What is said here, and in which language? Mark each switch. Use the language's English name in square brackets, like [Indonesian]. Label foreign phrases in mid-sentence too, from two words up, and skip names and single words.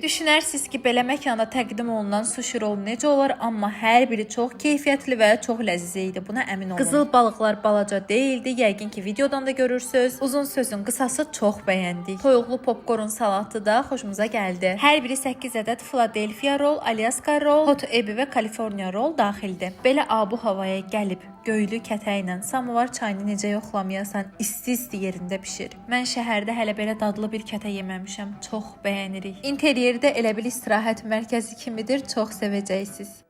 [Azerbaijani] Düşünərsiniz ki, belə məkanda təqdim olunan sushi rol necə olar, amma hər biri çox keyfiyyətli və çox ləziz idi. Buna əmin olun. Qızıl balıqlar balaca deyildi. Yəqin ki, videodan da görürsüz. Uzun sözün qısası çox bəyəndik. Toyuqlu popcorn salatı da xoşumuza gəldi. Hər biri 8 ədəd Philadelphia roll, Alaska roll, hot ebi və California roll daxildir. Belə abu havaya gəlib göylü kətə ilə samovar çayını necə yoxlamayasan, isti-isti yerində bişir. Mən şəhərdə hələ belə dadlı bir kətə yeməmişəm. Çox bəyənirik. İnteriyerdə elə bil istirahət mərkəzi kimidir. Çox sevəcəksiniz.